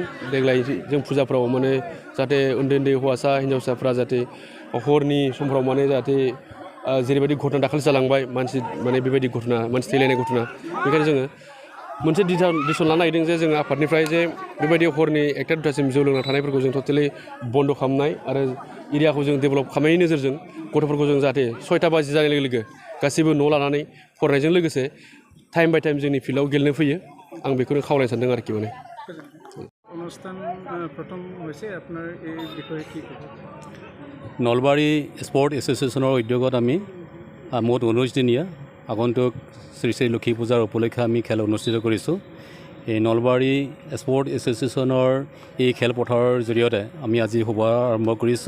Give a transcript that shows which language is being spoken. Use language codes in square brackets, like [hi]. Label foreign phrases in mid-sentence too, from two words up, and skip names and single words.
[brx] देग्लाय जों फुजाफ्राव माने जाहाथे उन्दै उन्दै हौवासा हिन्जावसाफ्रा जाहाथे हरनि समफ्राव माने जाहाथे जेरैबायदि घटना दाखालि जालांबाय, मानसि माने बेबायदि घटना, मानसि थैलायनाय घटना, बेखायनो जोङो मोनसे डिसिसन लानो नागिरदों जे जोङो आफादनिफ्राय जे बेबायदि हरनि 1टा 2टासिम जौ लोंना थानायफोरखौ जों टटेलि बन्द' खालामनाय, आरो एरियाखौ जों डेभेलप खालामनायनि नोजोरजों गथ'फोरखौ जों जाहाथे 6टा बाजि जानाय लोगो लोगो गासैबो न' लानानै फरायनायजों लोगोसे [en] time by time [brx] जोंनि फिल्डआव गेलेनो फैयो। आं बेखौनो खावलायनो सानदों आरोखि। माने [as] অনুষ্ঠান প্ৰথম হৈছে আপোনাৰ এই বিষয়ে কি ক'ব? নলবাৰী স্পৰ্ট এছ'চিয়েশ্যনৰ উদ্যোগত আমি মুঠ 19 দিনীয়া আগন্তুক শ্ৰী শ্ৰী লক্ষী পূজাৰ উপলক্ষে আমি খেল অনুষ্ঠিত কৰিছোঁ। এই নলবাৰী স্পৰ্ট এছ'চিয়েশ্যনৰ এই খেলপথাৰৰ জৰিয়তে আমি আজি শুভ আৰম্ভ কৰিছোঁ।